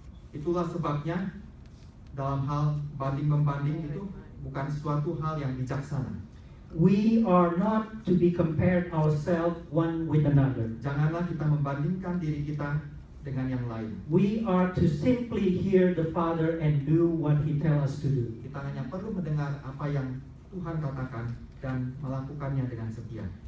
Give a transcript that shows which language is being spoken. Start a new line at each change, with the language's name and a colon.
Indonesian: Itulah sebabnya dalam hal banding-membanding itu bukan suatu hal yang bijaksana.
English: We are not to be compared ourselves one with another.
Indonesian: Janganlah kita membandingkan diri kita dengan yang lain.
English: We are to simply hear the Father and do what He tells us to do.
Indonesian: Kita hanya perlu mendengar apa yang Tuhan katakan dan melakukannya dengan setia.